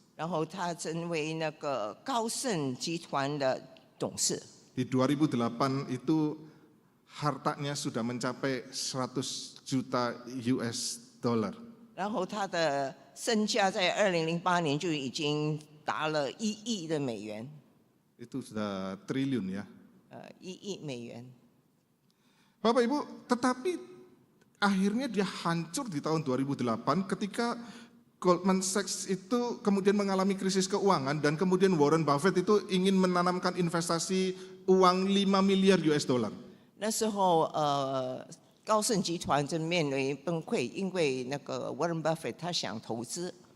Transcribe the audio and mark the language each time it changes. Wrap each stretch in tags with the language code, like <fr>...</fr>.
<zh>然后他成为那个高盛集团的董事。</zh> <id>Di 2008 itu hartanya sudah mencapai 100 juta US dollar.</id> <zh>然后他的身价在2008年就已经达了1亿的美元。</zh> <id>Itu sudah triliun ya.</id> <zh>1亿美元。</zh> <id>Bapak Ibu, tetapi akhirnya dia hancur di tahun 2008 ketika Goldman Sachs itu kemudian mengalami krisis keuangan dan kemudian Warren Buffett itu ingin menanamkan investasi uang 5 miliar US dollar.</id> <zh>那时候高盛集团正面临崩溃，因为那个 Warren Buffett 他想投资。</zh>